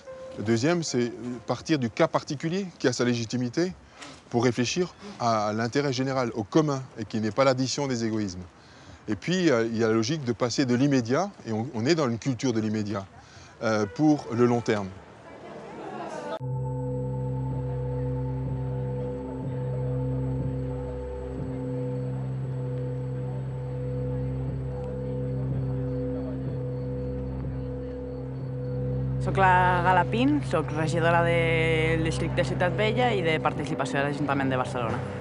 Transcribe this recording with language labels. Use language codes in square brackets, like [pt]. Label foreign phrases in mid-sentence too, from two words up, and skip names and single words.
[fr] Le deuxième, c'est partir du cas particulier qui a sa légitimité pour réfléchir à l'intérêt général, au commun, et qui n'est pas l'addition des égoïsmes. Et puis, il y a la logique de passer de l'immédiat, et on est dans une culture de l'immédiat, pour le long terme. [ca] Soc la Gala Pin, soc regidora del districte Ciutat Vella i de participació de l'Ajuntament de Barcelona.